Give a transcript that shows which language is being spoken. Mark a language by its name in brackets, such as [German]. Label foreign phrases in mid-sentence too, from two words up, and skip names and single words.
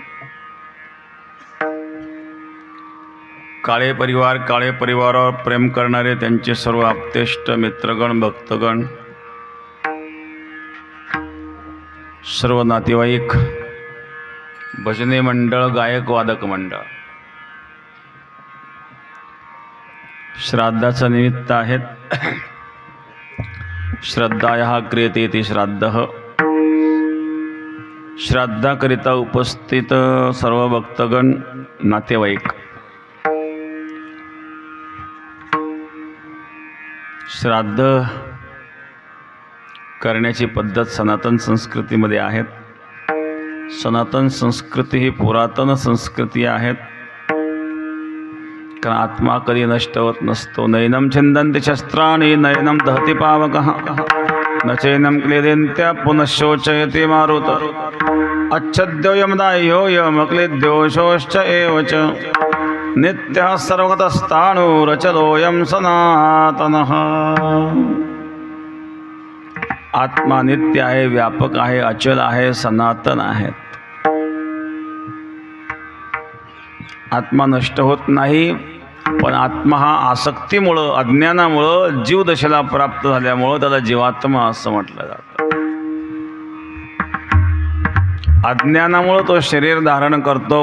[Marathi] काळे परिवारावर प्रेम करणारे त्यांचे सर्व आप्तेष्ट मित्रगण भक्तगण सर्व नातेवाईक भजने मंडळ गायक वादक मंडळ श्राद्धाचं निमित्त आहेत. [Sanskrit] श्रद्धाया क्रियते इति श्राद्धः. [Marathi] श्राद्धाकरिता उपस्थित सर्व भक्तगण नातेवाईक श्राद्ध करण्याची पद्धत सनातन संस्कृतीमध्ये आहेत. सनातन संस्कृती ही पुरातन संस्कृती आहेत. कारण आत्मा कधी नष्ट होत नसतो. [Sanskrit] नैनम छिंदन्ति शस्त्राणि नैनम दहति पावकः न चैनम क्लेदेन्त्य पुनश्शोचयति मारुत अच्छद्यो यमदाह्यो यमक्लेद्योषोश्च एव च नित्यः सर्वगतस्थाणुरचलोऽयं सनातनः. [Marathi] आत्मा नित्य आहे, व्यापक आहे, अचल आहे, सनातन आहेत. आत्मा नष्ट होत नाही. पण आत्मा हा आसक्तीमुळं अज्ञानामुळं जीवदशेला प्राप्त झाल्यामुळं त्याला जीवात्मा असं म्हटलं जातं. अज्ञानामुळं तो शरीर धारण करतो.